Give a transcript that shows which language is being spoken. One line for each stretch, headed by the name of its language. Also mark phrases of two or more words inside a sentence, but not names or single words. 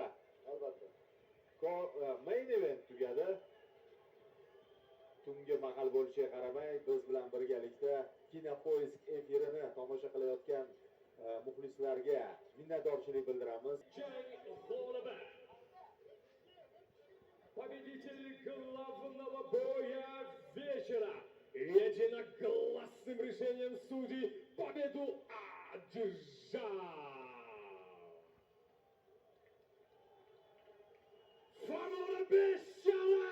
Uzbek: Albatta.
English: Main event tugadi.
Uzbek: Tungi mahal bo'lishiga qaramay, biz bilan birgalikda Kinopoisk efirini tomosha qilayotgan muxlislarga minnatdorchilik bildiramiz. G'alaba.
Russian: Победитель главного боя вечера. Единогласным решением судей победу одержал. Формула обещала!